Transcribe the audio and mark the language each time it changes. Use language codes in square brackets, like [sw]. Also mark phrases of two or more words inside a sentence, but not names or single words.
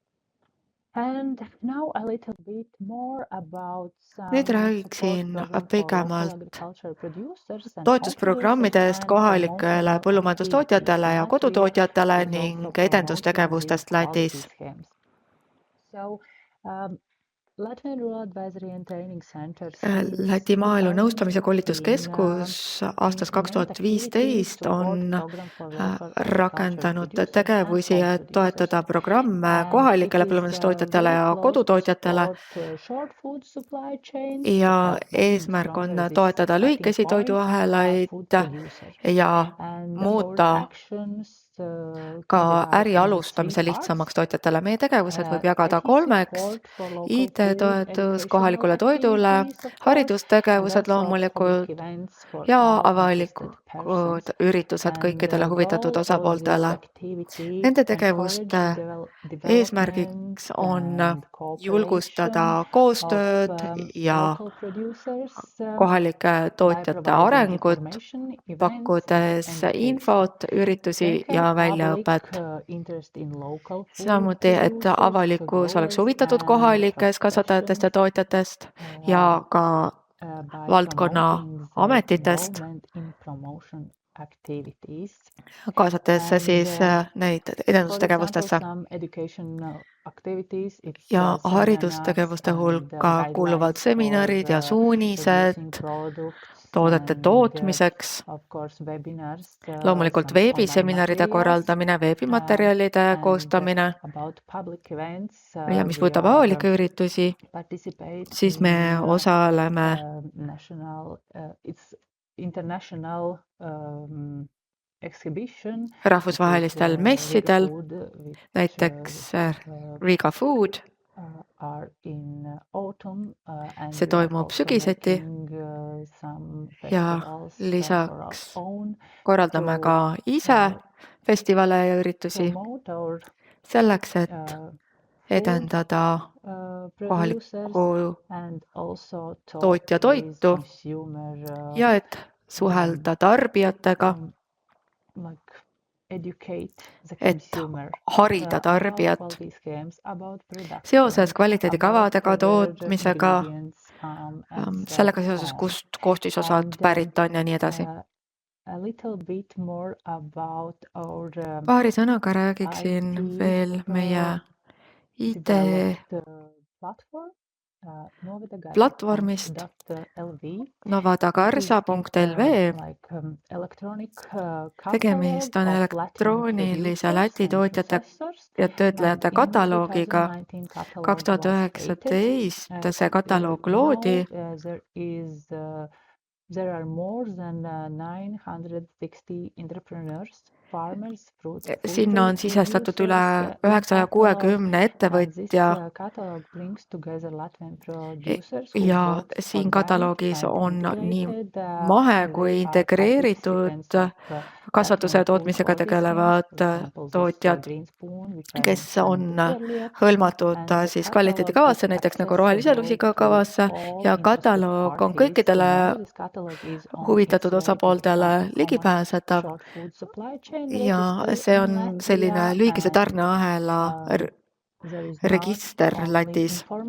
[et] Nüüd räägiksin pikemalt toetusprogrammidest kohalikele põllumajandustootjatele ja kodutootjatele ning edendustegevustest Lätis. [en] Latvian Rural Advisory and Training Center [et] Läti [en] since [et] maaelu nõustamise 2015 koolituskeskus aastast [en] implement activities 2015 to on support program for local agriculture [et] rakendanud [en] producers and [et] tegevusi, [en] small [et] et [en] producers. [et] toetada programme [en] And it [et] kohalikele [en] is [et] põllumajandustootjatele [en] very [et] ja [en] close to [et] kodutootjatele [en] support short food supply chains to [et] ja [en] help them [et] eesmärk on [en] stronger this [et] toetada [en] starting [et] lühikesi [en] point [et] toiduahelaid [en] food producer. [et] ja [en] And our [et] muuta [en] actions [et] ka [en] can divide [et] äri [en] in three [et] alustamise lihtsamaks [en] parts. [et] tootjatele. Meie tegevused võib jagada IT kolmeks: [en] support for local food, [et] IT-toetus [en] educational [et] kohalikule toidule, [en] activities, of course, and [et] haridustegevused [en] also public [et] loomulikult [en] events for [et] ja [en] all [et] avalikud [en] interested persons. [et] üritused [en] And [et] kõikidele huvitatud [en] goal of this [et] osapooltele. [en] activity [et] Nende [en] encourage [et] tegevuste [en] development [et] eesmärgiks on [en] and cooperation [et] julgustada [en] of [et] koostööd ja [en] local producers [et] kohalike [en] by [et] tootjate [en] providing [et] arengut, [en] information, events, and [et] pakkudes [en] education. [et] infot, üritusi [en] Second, [et] ja [en] public [et] väljaõpet. [en] interest in local food [et] Samuti, et [en] producers, [et] avalikkus oleks [en] growers, [et] huvitatud [en] and [et] kohalikest kasvatajatest ja [en] professions [et] tootjatest ja ka [en] by [et] valdkonna [en] promoting their [et] ametitest, [en] involvement in promotion activities. [et] kaasates siis neid [en] For example, [et] edendustegevustesse. [en] some educational activities, it's [et] Ja [en] seminars [et] haridustegevuste [en] and [et] hulka kuuluvad [en] guidelines [et] seminarid ja [en] for [et] suunised [en] producing products [et] toodete [en] and [et] tootmiseks, [en] of course webinars, [et] loomulikult [en] some online [et] veebiseminaride [en] materials, [et] korraldamine, veebimaterjalide [en] and [et] koostamine [en] about public events, [et] ja mis [en] we [et] puudutab [en] are [et] avalikke üritusi, [en] participate [et] siis me [en] in [et] osaleme [en] it's international exhibition, [et] rahvusvahelistel messidel, [en] which [et] näiteks Riga Food. [en] are in autumn and [et] See [en] we are [et] toimub [en] also [et] sügiseti [en] making some [et] ja [en] festivals for our [et] lisaks [en] own [et] korraldame [en] to [et] ka ise festivale ja üritusi [en] promote our [et] selleks, et [en] food [et] edendada [en] producers [et] kohalikku [en] and also talk [et] tootja [en] with [et] toitu [en] consumer [et] ja et suhelda tarbijatega, [en] like educate the [et] et [en] consumer [et] harida [en] about [et] tarbijat [en] quality schemes, about production, [et] seoses kvaliteedikavadega, [en] about their [et] tootmisega, [en] ingredients, and so [et] sellega seoses, [en] on. [et] kust koostisosad [en] And [et] pärit on ja nii edasi. [en] a little bit more about our [et] Paari sõnaga räägiksin IT veel meie IT [en] developed platform [et] platvormist novadagarsa.lv. Tegemist on elektroonilise Läti tootjate ja töötlejate kataloogiga. 2019 see kataloog loodi. [en] There are more than 960 entrepreneurs, farmers, fruit [et] Sinna on sisestatud üle 960 ettevõtja ja siin kataloogis on nii mahe kui integreeritud kasvatuse ja tootmisega tegelevad tootjad, kes on hõlmatud siis kvaliteedikavasse, näiteks nagu rohelise lusika kavasse, ja kataloog on kõikidele huvitatud osapooltele ligipääsetav ja see on selline lühikese tarneahela register Lätis.